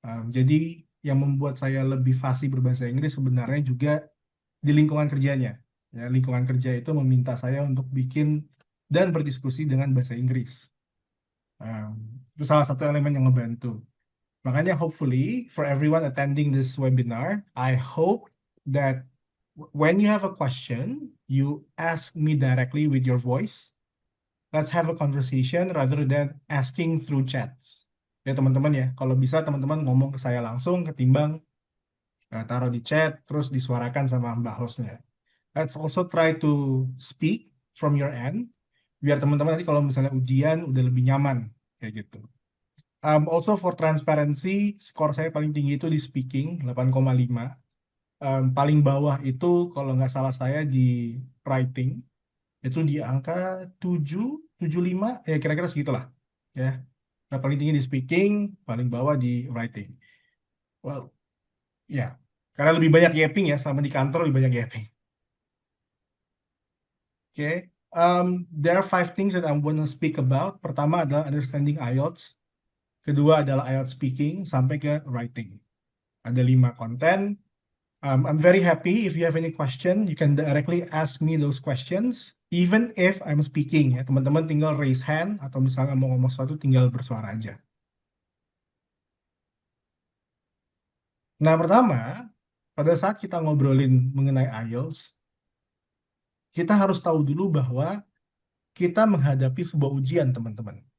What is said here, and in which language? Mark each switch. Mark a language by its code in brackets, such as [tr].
[id] Jadi yang membuat saya lebih fasih berbahasa Inggris sebenarnya juga di lingkungan kerjanya. Ya, lingkungan kerja itu meminta saya untuk bikin dan berdiskusi dengan bahasa Inggris. Um, itu salah satu elemen yang ngebantu. [en] Makanya hopefully for everyone attending this webinar, I hope that when you have a question, you ask me directly with your voice. Let's have a conversation rather than asking through chats. [id] Ya teman-teman ya, kalau bisa teman-teman ngomong ke saya langsung ketimbang taruh di chat terus disuarakan sama mbak hostnya. [en] Let's also try to speak from your end [id] biar teman-teman nanti kalau misalnya ujian udah lebih nyaman kayak gitu. [en] Also for transparency, [id] skor saya paling tinggi itu di speaking 8,5. Paling bawah itu kalau nggak salah saya di writing itu di angka 7, 75, ya kira-kira segitulah. Ya. Nah, paling tinggi di speaking, paling bawah di writing. Well, ya. Karena lebih banyak yapping ya, selama di kantor lebih banyak yapping. Oke. [en] There are five things that I'm going to speak about. [id] Pertama adalah understanding IELTS. Kedua adalah IELTS speaking sampai ke writing. Ada 5 konten. [en] I'm very happy if you have any question, you can directly ask me those questions, even if I'm speaking ya. [id] Teman-teman tinggal raise hand atau misalnya mau ngomong sesuatu tinggal bersuara aja. Nah, pertama, pada saat kita ngobrolin mengenai IELTS, kita harus tahu dulu bahwa kita menghadapi sebuah ujian, teman-teman.